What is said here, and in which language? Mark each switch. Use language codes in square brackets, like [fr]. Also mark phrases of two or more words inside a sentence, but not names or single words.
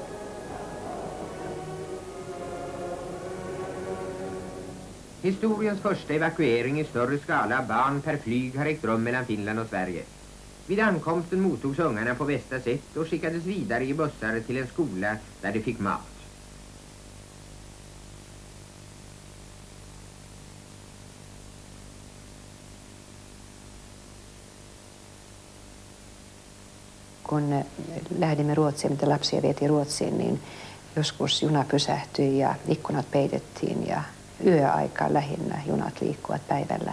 [sv] Historiens första evakuering i större skala av barn per flyg har ägt rum mellan Finland och Sverige. Vid ankomsten mottogs ungarna på bästa sätt och skickades vidare i bussar till en skola där de fick mat. [fi] Kun lähdimme Ruotsiin, mitä lapsia vietiin Ruotsiin, niin joskus juna pysähtyi ja ikkunat peitettiin ja yöaikaan lähinnä junat liikkuvat päivällä.